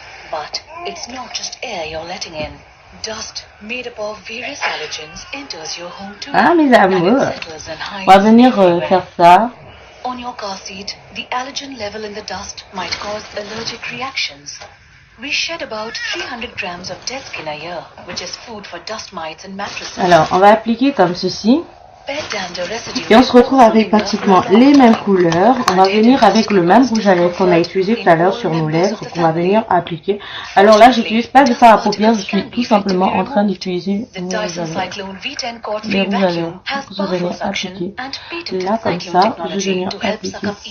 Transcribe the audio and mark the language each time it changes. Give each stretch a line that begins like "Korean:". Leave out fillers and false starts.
English: But it's not just air you're letting in. Dust made up of various allergens enters your home too.
French: Ah mes amours, on va venir faire ça.
English: On your car seat, the allergen level in the dust might cause allergic reactions. We shed about 300 grams of dead skin a year, which is food for dust mites and mattresses.
French: Alors, on va appliquer comme ceci. Et on se retrouve avec pratiquement les mêmes couleurs. On va venir avec le même rouge à lèvres qu'on a utilisé tout à l'heure sur nos lèvres, qu'on va venir appliquer. Alors là, j'utilise pas de fard à paupières, je suis tout simplement en train d'utiliser le rouge à lèvres. Le rouge à lèvres, je vais venir appliquer. Là, comme ça, je vais venir appliquer.